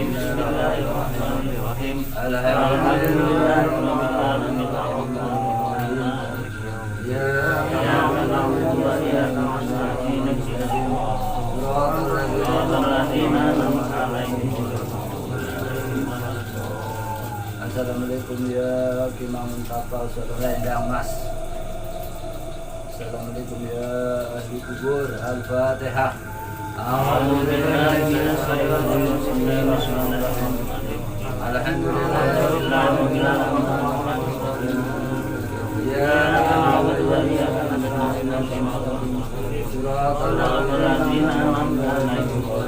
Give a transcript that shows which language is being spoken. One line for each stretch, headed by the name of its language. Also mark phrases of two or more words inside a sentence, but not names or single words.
Arabic: بسم الله الرحمن الرحيم. الحمد لله رب العالمين. إياك نعبد وإياك نستعين. صراط الذين أنعمت عليهم. السلام عليكم يا Ki Manguntapa Selendang Mas. السلام عليكم يا أهل القبور. الفاتحة. أعوذ بالله من الشيطان الرجيم. الحمد لله رب العالمين. يا نعبد وإياك نستعين. صراط الذين أنعمت عليهم.